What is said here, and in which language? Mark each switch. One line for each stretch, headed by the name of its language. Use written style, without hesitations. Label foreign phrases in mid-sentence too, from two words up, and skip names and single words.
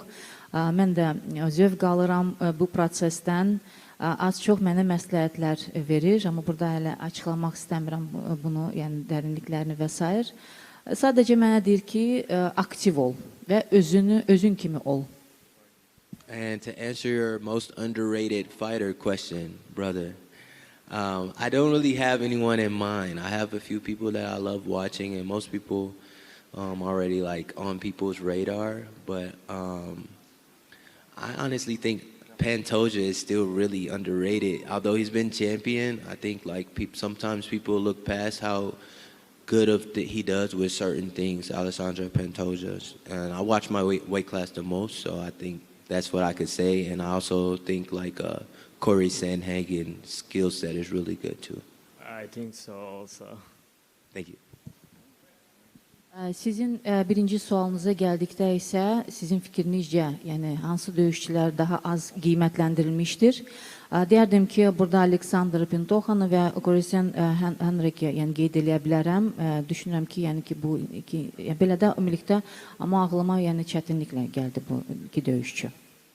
Azerbaijani: Mən də zövq alıram bu prosesdən. Az çox mənə məsləhətlər verir, amma burada hələ açıqlamaq istəmirəm bunu, yəni dərinliklərini və s. Sadəcə mənə deyir ki, aktiv ol və özün kimi ol.
English: And to answer your most underrated fighter question, brother, I don't really have anyone in mind. I have a few people that I love watching, and most people already like on people's radar, but I honestly think Pantoja is still really underrated. Although he's been champion, I think like sometimes people look past how good he does with certain things, Alessandro Pantoja. And I watch my weight class the most, so I think that's what I could say. And I also think like Corey Sandhagen's skill set is really good too. I think so also. Thank you.
Azerbaijani: Sizin birinci sualınıza gəldikdə isə sizin fikrinizcə, yəni hansı döyüşçülər daha az qiymətləndirilmişdir? Deyərdim ki, burada Aleksandr Pintoxanı və Corey Henrik'i yəni qeyd eləyə bilərəm. Düşünürəm ki, yəni ki bu iki belə də ümumilikdə, amma ağlıma yəni çətinliklə gəldi bu iki döyüşçü.